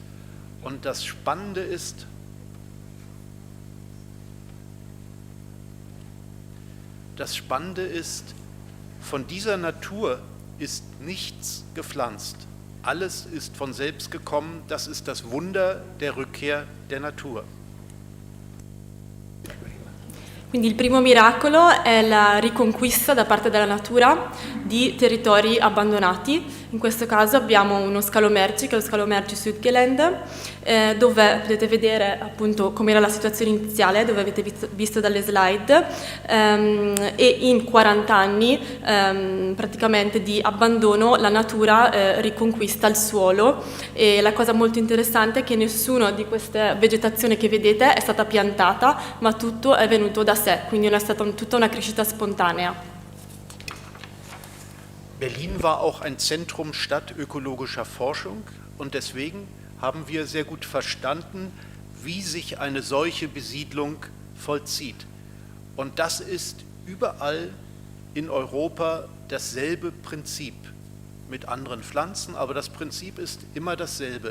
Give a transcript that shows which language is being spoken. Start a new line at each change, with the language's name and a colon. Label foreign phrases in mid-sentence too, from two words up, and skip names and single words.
German: Und das Spannende ist, von dieser Natur ist nichts gepflanzt. Alles ist von selbst gekommen. Das ist das Wunder der Rückkehr der Natur.
Italian: Quindi il primo miracolo è la riconquista da parte della natura di territori abbandonati. In questo caso abbiamo uno scalo merci, che è lo scalo merci Südgelände, dove potete vedere appunto com'era la situazione iniziale, dove avete visto dalle slide, e in 40 anni praticamente di abbandono la natura riconquista il suolo e la cosa molto interessante è che nessuna di queste vegetazioni che vedete è stata piantata, ma tutto è venuto da sé, quindi è stata tutta una crescita spontanea.
German: Berlin war auch ein Zentrum stadtökologischer Forschung und deswegen haben wir sehr gut verstanden, wie sich eine solche Besiedlung vollzieht. Und das ist überall in Europa dasselbe Prinzip, mit anderen Pflanzen, aber das Prinzip ist immer dasselbe.